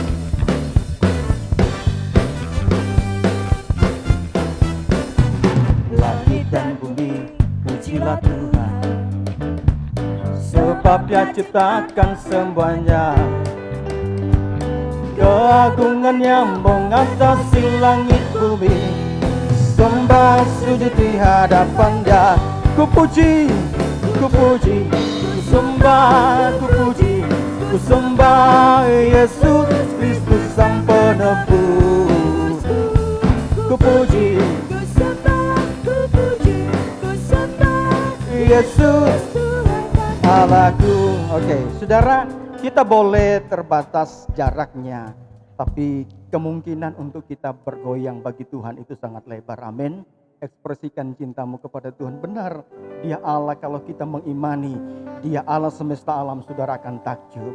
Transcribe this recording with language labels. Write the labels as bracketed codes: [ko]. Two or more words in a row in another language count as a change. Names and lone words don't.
[id] Langit dan bumi pujilah Tuhan, sebab Dia ciptakan semuanya. Keagungannya mengatasi langit bumi, sembah sujud di hadapan-Nya. Ku puji, ku puji, ku sembah, ku puji, ku sembah Yesus Kristus Sang Penebus. Ku puji, Yesus Allahku. Oke, saudara, kita boleh terbatas jaraknya, tapi kemungkinan untuk kita bergoyang bagi Tuhan itu sangat lebar. Amin. Ekspresikan cintamu kepada Tuhan. Benar, Dia Allah. Kalau kita mengimani Dia Allah semesta alam, saudara akan takjub.